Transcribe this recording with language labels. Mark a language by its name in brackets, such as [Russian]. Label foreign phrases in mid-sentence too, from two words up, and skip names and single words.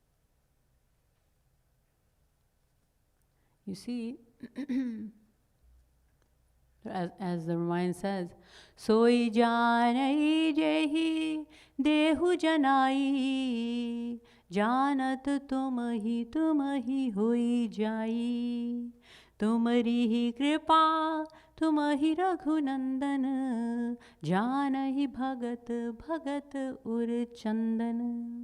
[English] You see, as the Ramayana says, [Awadhi] सोइ जानइ जेहि देहु जनाई, जानत तुम्हहि होइ जाई, तुम्हरी हि कृपा तुम्हहि रघुनंदन, जानहिं भगत उर चंदन.